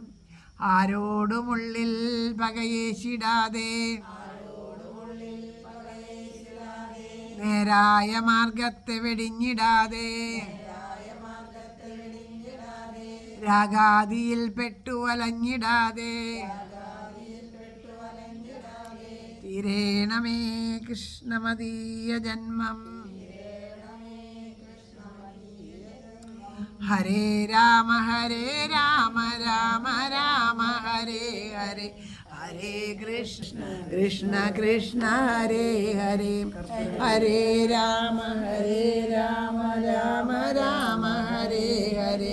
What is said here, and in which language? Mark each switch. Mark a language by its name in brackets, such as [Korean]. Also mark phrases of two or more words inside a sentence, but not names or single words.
[Malayalam] ആരോടുമുള്ളിൽ പകയേശിടാതെ നേരായ മാർഗത്തെ വെടിഞ്ഞിടാതെ രാഗാദിയിൽ പെട്ടുവലഞ്ഞിടാതെ തീരേണമേ കൃഷ്ണമദീയ ജന്മം. [Sanskrit] ഹരേ രാമ രാമ രാമ ഹരേ ഹരേ. ഹരേ കൃഷ്ണ കൃഷ്ണ കൃഷ്ണ ഹരേ ഹരേ. ഹരേ രാമ രാമ രാമ ഹരേ ഹരേ.